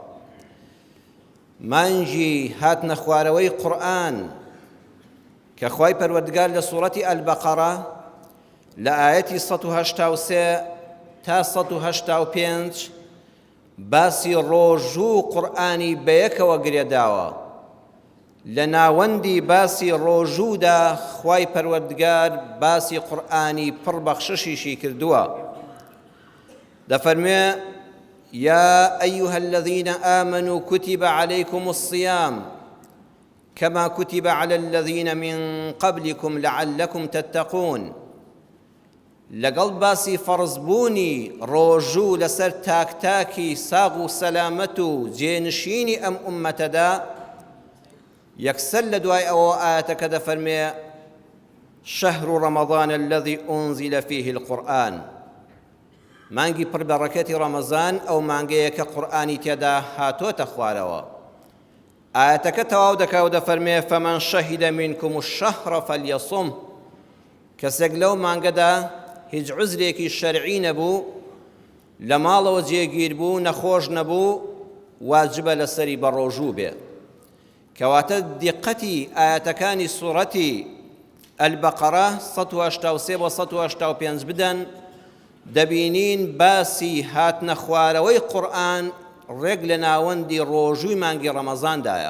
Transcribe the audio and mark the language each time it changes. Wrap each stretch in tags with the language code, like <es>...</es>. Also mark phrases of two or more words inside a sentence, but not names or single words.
<ckb>مانگی هاتنە خوارەوەی قورئان کە خوای پەروەردگار لە سوورەتی ئەلبەقەرە لە ئایەتی 183 تا 185 باسی ڕۆژوو قورئانی بەیەکەوە گرێداوە. لە ناوەندی باسی ڕۆژوودا خوای پەروەردگار باسی قورئانی پڕ بەخششیشی کردووە. دەفەرمێ:</ckb> <ar>يا أيها الذين آمنوا كتب عليكم الصيام كما كتب على الذين من قبلكم لعلكم تتقون.</ar> <ckb>لەگەڵ باسی فەرزبوونی ڕۆژوو لەسەر تاکتاکی ساغ و سەلامەت و جێنشینی ئەم ئوممەتەدا، یەکسەر لە دوای ئەوە ئاەتەکە دەفەرمێ:</ckb> <ar>شهر رمضان الذي أنزل فيه القرآن.</ar> <ckb>مانگی پڕبەڕەکەتی ڕەمەزان ئەو مانگەیە کە قورئانی تێدا هاتۆتە خوارەوە. ئاەتەکە تەواو دەکا و دەفەرمێ:</ckb> <ar>فمن شهد منكم الشهر فليصم.</ar> <ckb>کەسێک لەو مانگەدا هیچ عوزرێکی شەرعی نەبوو، لە ماڵەوە جێگیر بوو، نەخۆش نەبوو، واجبە لەسەری بە ڕۆژوو بێ. کەواتە دیقەتی ئاەتەکانی سوورەتی ئەلبەقەرە 183 بۆ 185 بدەن، دەبینین باسی هاتنە خوارەوەی قورئان ڕێک لە ناوەندی ڕۆژووی مانگی ڕەمەزاندایە.</ckb>